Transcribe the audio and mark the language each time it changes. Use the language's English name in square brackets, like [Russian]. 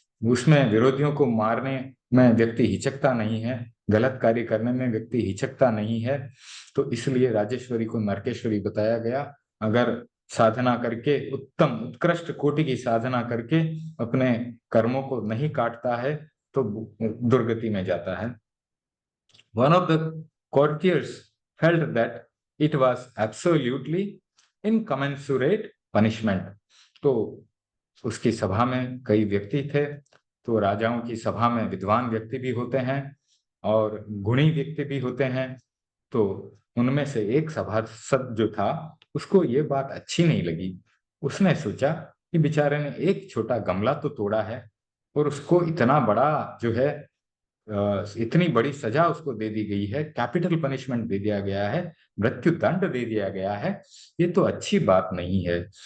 [Hindi] उसमें विरोधियों को मारने में व्यक्ति हिचकता नहीं है, गलत कार्य करने में व्यक्ति हिचकता नहीं है। तो इसलिए राजेश्वरी को नरकेश्वरी बताया गया। अगर साधना करके, उत्तम उत्कृष्ट कोटि की साधना करके अपने कर्मों को नहीं काटता है, तो दुर्गति में जाता है। [English] One of the courtiers felt that it was absolutely incommensurate punishment. [Hindi] तो उसकी सभा में कई व्यक्ति थे। तो राजाओं की सभा में विद्वान व्यक्ति भी होते हैं और गुणी व्यक्ति भी होते हैं। तो उनमें से एक सभासद जो था, उसको ये बात अच्छी नहीं लगी। उसने सोचा कि बेचारे ने एक छोटा गमला तो तोड़ा है, और उसको इतना बड़ा जो है इतनी बड़ी सजा उसको दे दी गई है, कैपिटल पनिशमेंट दे दिया गया है, मृत्यु दंड दे दिया गया है, ये तो अच्छी बात नहीं है।